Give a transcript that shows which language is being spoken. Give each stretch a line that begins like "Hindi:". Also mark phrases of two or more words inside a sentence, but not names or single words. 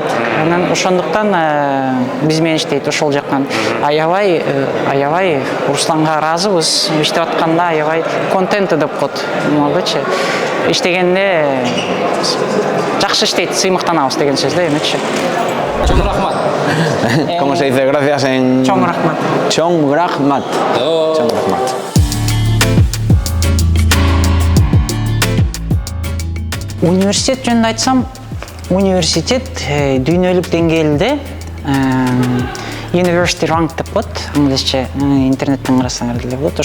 Kyrgyz: Анан ошондуктан биз менен иштейт ошол жактан. Аябай Русланга ыраазыбыз. Иштеп атканда аябай контент деп коет. Могучу иштегенде жакшы иштейт, сыймыктанабыз деген сөз да, эмечи. Чоң рахмат.
Spanish: ¿Cómo se dice gracias en...?
Kyrgyz: Чоң рахмат. Чоң рахмат. Чоң рахмат. Университет жөнүндө айтсам, университет дүйнөлүк деңгээлде
English: University Rank
Kyrgyz: деп коет, англисче, интернеттен карасаңар деле болот.